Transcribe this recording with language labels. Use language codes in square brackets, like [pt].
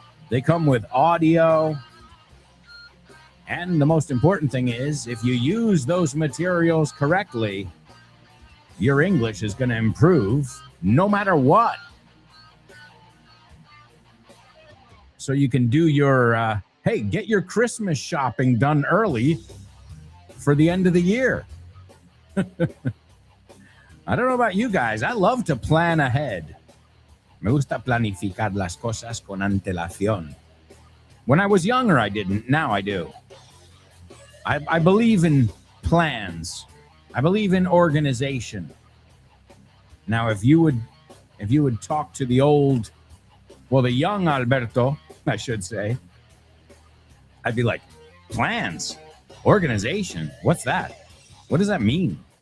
[en] They come with audio. And the most important thing is, if you use those materials correctly, your English is going to improve no matter what. So you can do your, hey, get your Christmas shopping done early for the end of the year. I don't know about you guys. I love to plan ahead. [es] Me gusta planificar las cosas con antelación. [en] When I was younger, I didn't. Now I do. I believe in plans. I believe in organization. Now, if you would talk to the young Alberto, I should say, I'd be like, plans, organization, what's that? What does that mean?